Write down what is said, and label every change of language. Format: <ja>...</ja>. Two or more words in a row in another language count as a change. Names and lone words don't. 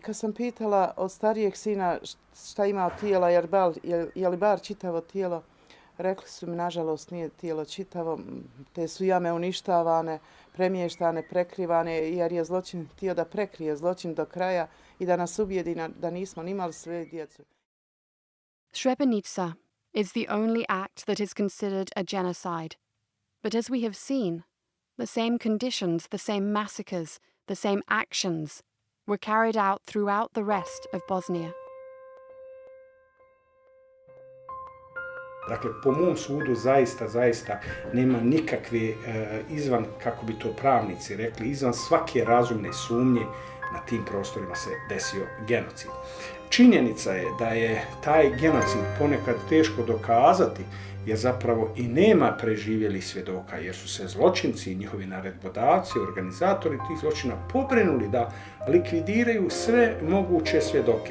<bs>Kad sam pitala od starijeg sina šta ima od tijela, je li bar čitavo tijelo, rekli su mi, nažalost, nije tijelo čitavo, te su jame uništavane, premještane, prekrivane, jer je zločin htio da prekrije zločin do kraja i da nas ubijedi da nismo nimali sve djecu.</bs> <en>Srebrenica is the only act that is considered a genocide. But as we have seen, the same conditions, the same massacres, the same actions were carried out throughout the rest of Bosnia.</en> <bs>Dakle, po mom sudu zaista nema nikakve izvan, kako bi to pravnici rekli, izvan svake razumne sumnje na tim prostorima se desio genocid. Činjenica je da je taj genocid ponekad teško dokazati, jer zapravo i nema preživjelih svjedoka, jer su se zločinci i njihovi naredbodavci, organizatori tih zločina pobrinuli da likvidiraju sve moguće svjedoke.</bs>